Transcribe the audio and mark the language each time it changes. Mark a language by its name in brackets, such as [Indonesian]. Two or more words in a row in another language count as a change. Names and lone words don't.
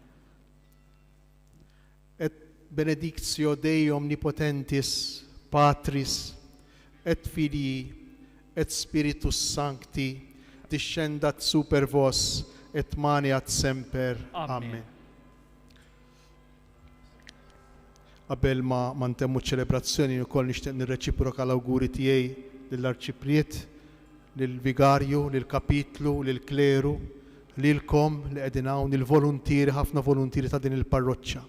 [Latin] Et benedictio Dei omnipotentis, Patris, et Filii, et Spiritus Sancti, discendat super vos, et maneat semper. Amen. Amen. [Maltese] Qabel ma ntemmu ċelebrazzjoni wkoll nixtieq nirreċiproka l-awguri tiegħi lill-arċipriet, lill-vigarju, lill-kapitlu, lill-kleru, lilkom li qegħdin hawn il-voluntieri, ħafna voluntieri ta' din il-parroċċa.